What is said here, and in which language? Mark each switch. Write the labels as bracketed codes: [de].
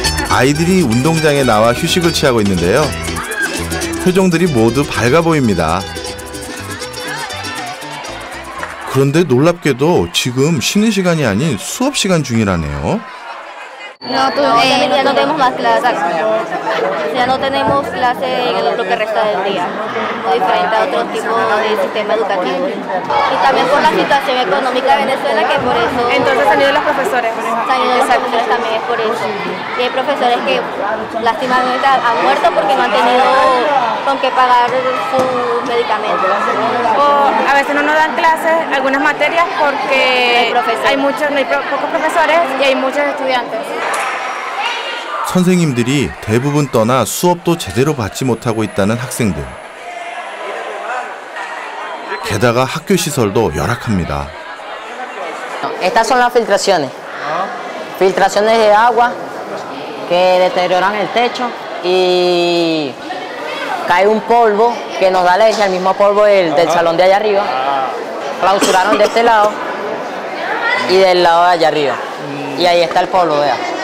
[ko] 아이들이 운동장에 나와 휴식을 취하고 있는데요. 표정들이 모두 밝아 보입니다. 그런데 놀랍게도 지금 쉬는 시간이 아닌 수업 시간 중이라네요. [es] ya no tenemos más clases. Ya no tenemos clase en lo que resta del día, muy diferente a otro tipo de sistema educativo. Y también por la situación económica de Venezuela, que por eso... Entonces han ido los profesores. Han ido los profesores también, es por eso. Y hay profesores que lástimamente han muerto porque no han tenido con qué pagar sus medicamentos. O a veces no nos dan clases, algunas materias, porque hay pocos profesores y hay muchos estudiantes. [ko] 선생님들이 대부분 떠나 수업도 제대로 받지 못하고 있다는 학생들. 게다가 학교 시설도 열악합니다. [es] Estas son las filtraciones. Filtraciones de agua que deterioran el techo y cae un polvo que nos da alergia, el mismo polvo del salón de allá arriba. Clausuraron de este lado y del lado de allá arriba. Y ahí está el polvo, vea.